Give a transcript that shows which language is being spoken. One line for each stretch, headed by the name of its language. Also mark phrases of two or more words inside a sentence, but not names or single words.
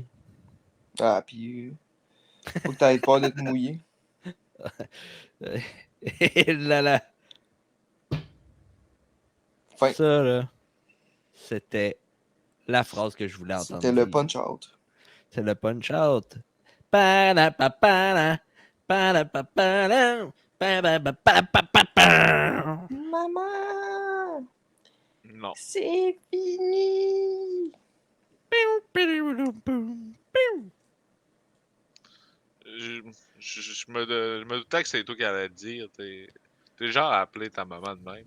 French: Ah, pis faut que t'aies peur d'être mouillé. Et là là. Fin. Ça, là, c'était la phrase que je voulais entendre. C'était le dire. punch-out. C'est le punch-out. Pa-da-pa-pa-da, pa-da-pa-pa-da, pa-da-pa-pa-pa-pa. Maman! Non. C'est fini! Je me doutais que c'est toi qui allais te dire. T'es genre à appeler ta maman de même.